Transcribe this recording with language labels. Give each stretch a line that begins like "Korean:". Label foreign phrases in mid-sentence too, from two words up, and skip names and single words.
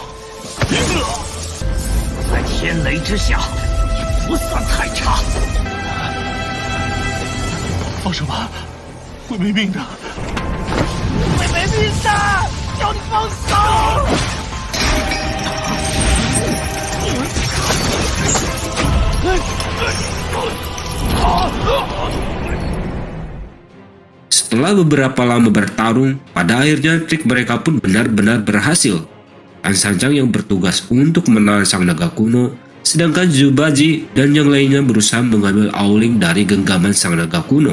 Chinese: 在天雷之下，也不算太差。放手吧，会没命的。会没命的，叫你放手！
Indonesian: Setelah beberapa lama bertarung, pada akhirnya trik mereka pun benar-benar berhasil. Tan Sanchang yang bertugas untuk menahan sang naga kuno, sedangkan Zubaji dan yang lainnya berusaha mengambil Aoling dari genggaman sang naga kuno.